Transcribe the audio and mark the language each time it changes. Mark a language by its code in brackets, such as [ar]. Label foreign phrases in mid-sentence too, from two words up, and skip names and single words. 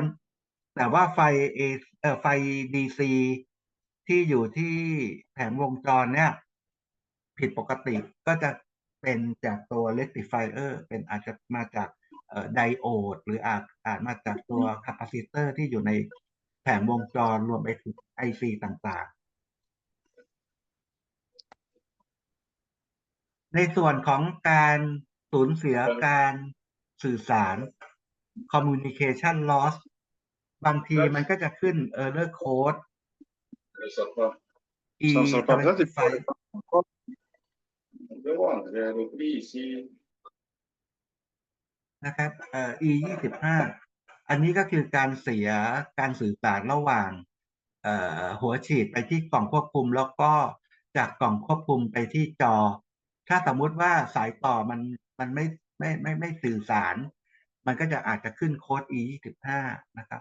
[th] ต์แต่ว่าไฟ DC ที่อยู่ที่แผงวงจรเนี่ยผิดปกติก็จะเป็นจากตัว rectifier เป็นอาจจะมาจากไดโอดหรืออาจมาจากตัวคาปาซิเตอร์ที่อยู่ในแผงวงจรรวมไปถึง IC ต่าง ๆ ในส่วนของการสูญเสียการสื่อสาร [en] communication loss [th] บางทีมันก็จะขึ้น [en] error code [fr] Ça ne sera pas prêt, E75 je vais voir, j'ai repris ici. [th] นะครับE25 อันนี้ก็คือการเสียการสื่อสารระหว่างหัวฉีดไปที่กล่องควบคุมแล้วก็จากกล่องควบคุมไปที่จอ ถ้าสมมุติว่าสายต่อมันไม่สื่อสาร มันก็จะอาจจะขึ้นโค้ด E25 นะครับ